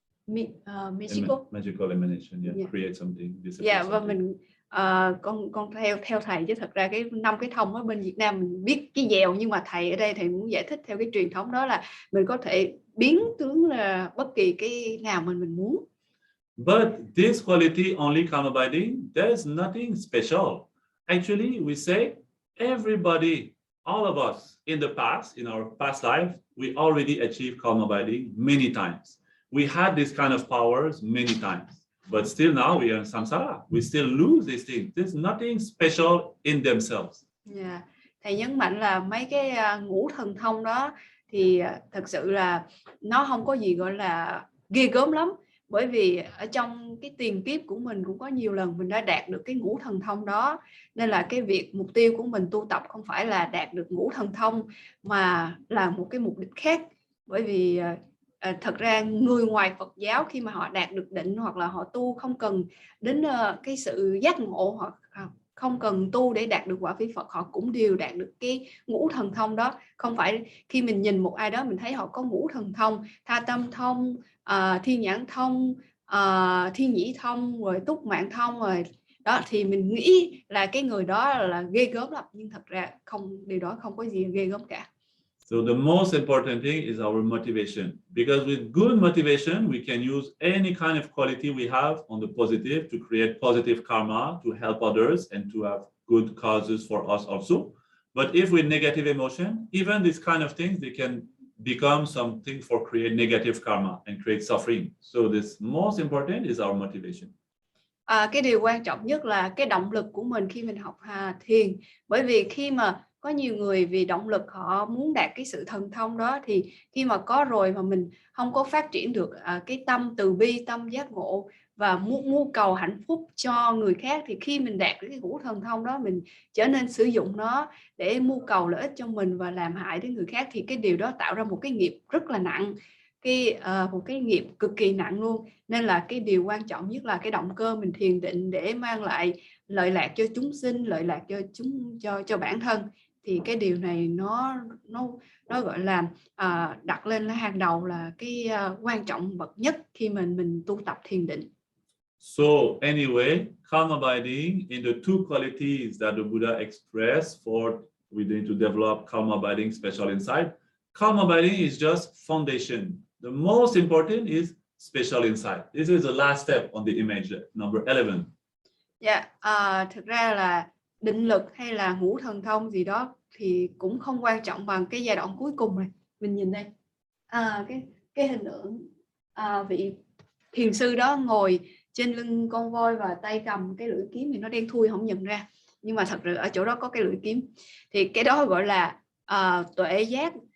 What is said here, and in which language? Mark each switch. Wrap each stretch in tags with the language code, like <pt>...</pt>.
<en>magical emanation, create something,</en> <vi>và mình con theo thầy, chứ thật ra cái 5 cái thông ở bên Việt Nam mình biết cái dèo, nhưng mà thầy ở đây thầy muốn giải thích theo cái truyền thống đó là mình có thể biến tướng là bất kỳ cái nào mình muốn.</vi> <en>But this quality only calm abiding, there's nothing special. Actually, we say everybody, all of us in the past, in our past life, we already achieved calm abiding many times. We had this kind of powers many times, but still now we are in samsara. We still lose these things. There's nothing special in themselves.</en> <vi>Thầy nhấn mạnh là mấy cái ngũ thần thông đó thì thật sự là nó không có gì gọi là ghê gớm lắm, bởi vì ở trong cái tiền kiếp của mình cũng có nhiều lần mình đã đạt được cái ngũ thần thông đó, nên là cái việc mục tiêu của mình tu tập không phải là đạt được ngũ thần thông mà là một cái mục đích khác. Bởi vì thật ra người ngoài Phật giáo khi mà họ đạt được định hoặc là họ tu không cần đến cái sự giác ngộ, hoặc không cần tu để đạt được quả phi Phật, họ cũng đều đạt được cái ngũ thần thông đó. Không phải khi mình nhìn một ai đó mình thấy họ có ngũ thần thông, tha tâm thông, thiên nhãn thông, thiên nhĩ thông, rồi túc mạng thông rồi đó, thì mình nghĩ là cái người đó là ghê gớm lắm, nhưng thật ra điều đó không có gì ghê gớm cả.</vi> <en>So the most important thing is our motivation, because with good motivation we can use any kind of quality we have on the positive to create positive karma, to help others and to have good causes for us also. But if with negative emotion, even these kind of things, they can become something for create negative karma and create suffering. So this most important is our motivation.</en> <vi>Cái điều quan trọng nhất là cái động lực của mình khi mình học thiền. Bởi vì khi mà có nhiều người vì động lực họ muốn đạt cái sự thần thông đó, thì khi mà có rồi mà mình không có phát triển được cái tâm từ bi, tâm giác ngộ và mưu cầu hạnh phúc cho người khác, thì khi mình đạt cái ngũ thần thông đó, mình trở nên sử dụng nó để mưu cầu lợi ích cho mình và làm hại đến người khác, thì cái điều đó tạo ra một cái nghiệp rất là nặng, một cái nghiệp cực kỳ nặng luôn. Nên là cái điều quan trọng nhất là cái động cơ mình thiền định để mang lại lợi lạc cho chúng sinh, lợi lạc cho bản thân, thì cái điều này nó gọi là đặt lên là hàng đầu, là cái quan trọng bậc nhất khi mình tu tập thiền định.</vi> <en>So anyway, calm abiding in the two qualities that the Buddha expressed for we need to develop calm abiding special insight. Calm abiding is just foundation. The most important is special insight. This is the last step on the image, number 11.</en> <vi>Thực ra là định lực hay là ngũ thần thông gì đó thì cũng không quan trọng bằng cái giai đoạn cuối cùng này. Mình nhìn đây, cái hình tượng vị thiền sư đó ngồi trên lưng con voi và tay cầm cái lưỡi kiếm thì nó đen thui không nhận ra, nhưng mà thật sự ở chỗ đó có cái lưỡi kiếm, thì cái đó gọi là tuệ giác.</vi>